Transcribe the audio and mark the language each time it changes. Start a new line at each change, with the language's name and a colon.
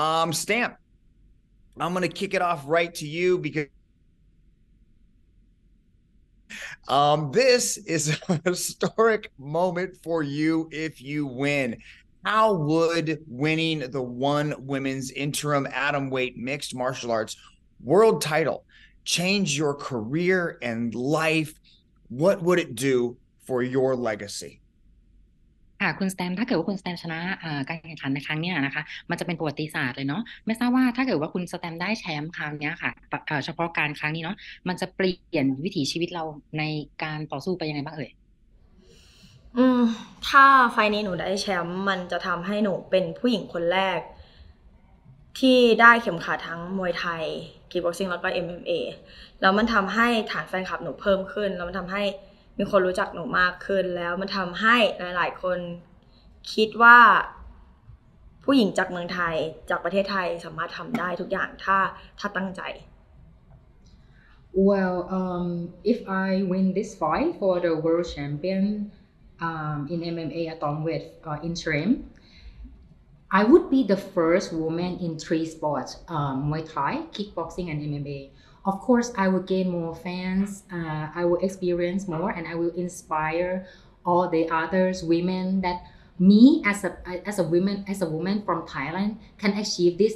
English: Stamp, I'm going to kick it off right to you because this is a historic moment for you if you win. How would winning the one women's interim atomweight mixed martial arts world title change your career and life? What would it do for your legacy?
Thai: ค่ะคุณสแตมถ้าเกิดว่าคุณสแตมชนะการแข่งขันในครั้งเนี้ยนะคะมันจะเป็นประวัติศาสตร์เลยเนาะไม่ทราบว่าถ้าเกิดว่าคุณสแตมได้แชมป์คราวเนี้ยค่ะเฉพาะการครั้งนี้เนาะมันจะเปลี่ยนวิถีชีวิตเราในการต่อสู้ไปยังไงบ้างเอ่ย อืมถ้าไฟล์นี้หนูได้แชมป์มันจะทำให้หนูเป็นผู้หญิงคนแรกที่ได้เข็มขัดทั้งมวยไทยคิกบ็อกซิ่งแล้วก็ MMA แล้วมันทำให้ฐานแฟนคลับหนูเพิ่มขึ้นแล้วมันทำให้มีคนรู้จักหนูมากขึ้นแล้วมันทำให้หลายๆคนคิดว่าผู้หญิงจากเมืองไทยจากประเทศไทยสามารถทำได้ทุกอย่างถ้าตั้งใจ
English: Well, if I win this fight for the world champion in MMA atomweight interim, I would be the first woman in three sports: Muay Thai, kickboxing, and MMA. Of course, I will gain more fans. I will experience more, and I will inspire all the others women that me as a woman from Thailand can achieve this.